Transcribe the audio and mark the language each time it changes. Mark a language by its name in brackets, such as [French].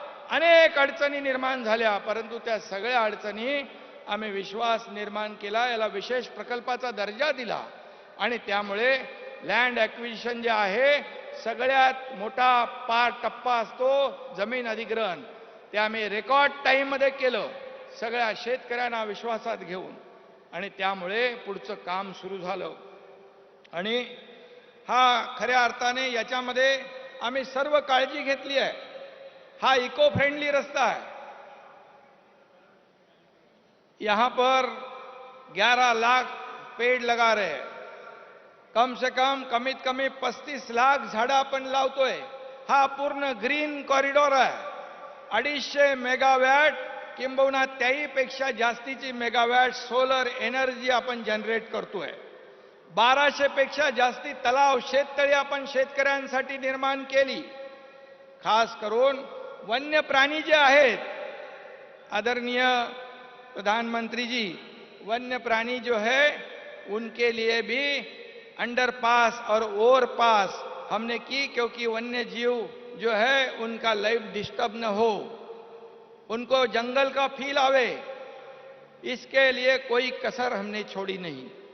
[Marathi] अनेक अडचणी निर्माण झाल्या, परंतु त्या सगळ्या अडचणी आम्ही विश्वास निर्माण केला, याला विशेष प्रकल्पाचा दर्जा दिला आणि त्यामुळे लँड ॲक्विजिशन जे आहे, सगळ्यात मोठा टप्पा असतो जमीन अधिग्रहण, ते आम्ही रेकॉर्ड टाईममध्ये केलं, सगळ्या शेतकऱ्यांना विश्वासात घेऊन, आणि त्यामुळे पुढचं काम सुरू झालं. आणि हा खऱ्या अर्थाने याच्यामध्ये आम्ही सर्व काळजी घेतली आहे. [Hindi] हा इको फ्रेंडली रास्ता है. यहां पर 11 लाख पेड़ लगा रहे हैं. कम से कम [Marathi] कमीत कमी 35 लाख झाडं आपण लावतोय. हा पूर्ण ग्रीन कॉरिडॉर आहे. 250 मेगावॅट किंबहुना त्याहीपेक्षा जास्तीची मेगावॅट सोलर एनर्जी आपण जनरेट करतोय. 1200 पेक्षा जास्ती तलाव, शेततळी आपण शेतकऱ्यांसाठी निर्माण केली. खास करून वन्य प्राणी जे आहेत, [Hindi] आदरणीय प्रधानमंत्री जी, वन्य प्राणी जो है उनके लिए भी अंडरपास और ओवरपास हमने की, क्योंकि वन्य जीव जो है उनका लाइफ डिस्टर्ब न हो, उनको जंगल का फील आवे, इसके लिए कोई कसर हमने छोड़ी नहीं.